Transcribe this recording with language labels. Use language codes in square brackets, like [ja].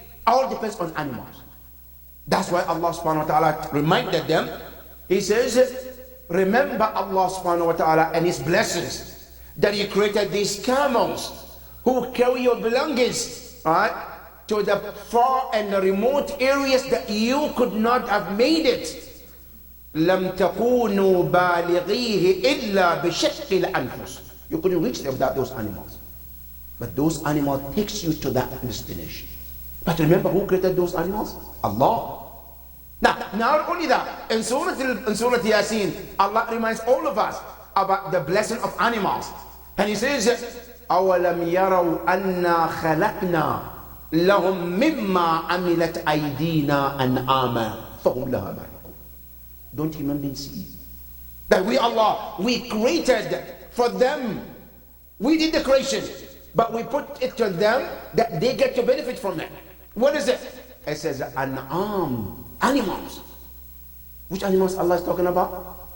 [en] All depends on animals. That's why Allah subhanahu wa ta'ala reminded them. He says, remember Allah subhanahu wa ta'ala and His blessings, that He created these camels who carry your belongings, right, to the far and the remote areas that you could not have made it. [ar] لم تكونوا بالغيه إلا بشق الأنفس. [en] You couldn't reach them without those animals. But those animals takes you to that destination. But remember who created those animals? Allah. Now, not only that, in Surah Yasin, Allah reminds all of us about the blessing of animals. [ar] And He says, أَوَلَمْ يَرَوْا أَنَّا خَلَقْنَا لَهُمْ مِمَّا عَمِلَتْ أَيْدِينَا أَنْعَامًا فَهُمْ لَهَا مَالِكُونَ. [en] Don't you remember see that we, Allah, we created for them. We did the creation, but we put it to them that they get to benefit from it. What is it? It says an'am, animals. Which animals Allah is talking about?